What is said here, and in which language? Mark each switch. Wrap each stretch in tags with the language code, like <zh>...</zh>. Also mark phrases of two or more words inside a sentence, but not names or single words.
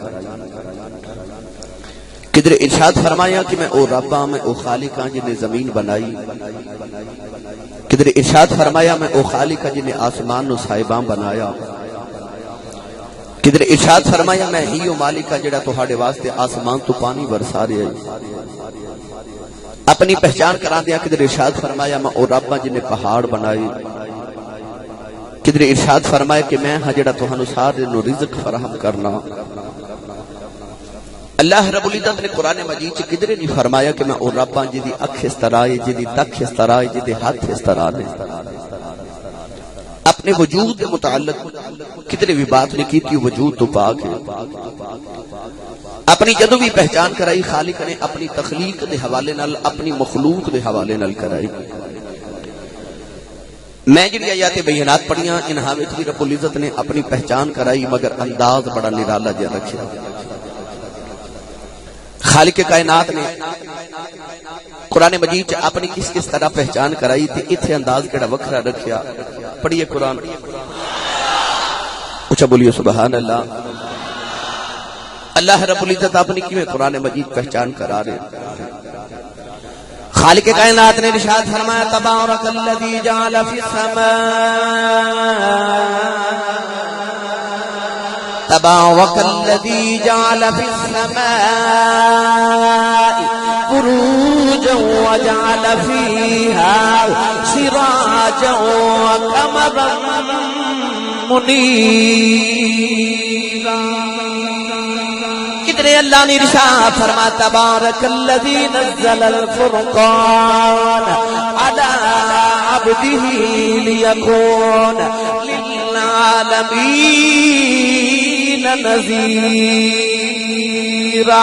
<pa>کدھر ارشاد فرمایا کہ میں او رب ہاں، میں او خالق ہاں جن نے زمین بنائی. کدھر ارشاد فرمایا میں او خالق ہاں جن نے آسمان نو صاحبان بنایا. کدھر ارشاد فرمایا میں ہی او مالک ہاں جڑا تہاڈے واسطے آسمان تو پانی برسا رہا ہے. اپنی پہچان کرا دیا. کدھر ارشاد فرمایا میں او رب ہاں جن نے پہاڑ بنائے. کدھر ارشاد فرمایا کہ میں ہاں جڑا تہانوں سارے نو رزق فراہم کرنا. اللہ رب العزت نے قرآن مجید سے کدھر نہیں فرمایا کہ میں او رب ہاں جدی اکھ اس طرح ہے، جدی تک اس طرح ہے، جدی ہاتھ اس طرح ہے.</pa> <ur>اپنے وجود کے متعلق کدھر بھی بات نہیں کی تھی. وجود تو پاک ہے.</ur> <pa>اپنی جدو بھی پہچان کرائی خالق نے اپنی تخلیق دے حوالے نال، اپنی مخلوق دے حوالے نال کرائی. میں جڑی آیات بینات پڑھیاں انہاں وچ بھی رب العزت نے اپنی پہچان کرائی، مگر انداز بڑا نرالا جہا رکھیا. خالق کائنات نے قرآن مجید چ اپنی کس کس طرح پہچان کرائی تے اتھے انداز کیڑا وکھرا رکھیا. پڑھیے قرآن. اچھا بولیے</pa> <ar>سبحان اللہ.</ar> <pa>اللہ رب العزت اپنی کیویں قرآن مجید پہچان کرا رہے. خالق کائنات نے ارشاد فرمایا</pa> <ar>تبارک الذی جعل فی السماء تبارک الذی جعل فی السماء بروجا وجعل فیہا سراجا وقمرا منیرا.</ar> <pa>کتنے اللہ نے ارشاد فرما</pa> <ar>تبارک الذی نزل الفرقان علی عبدہ لیکون للعالمین نذیرا.</ar>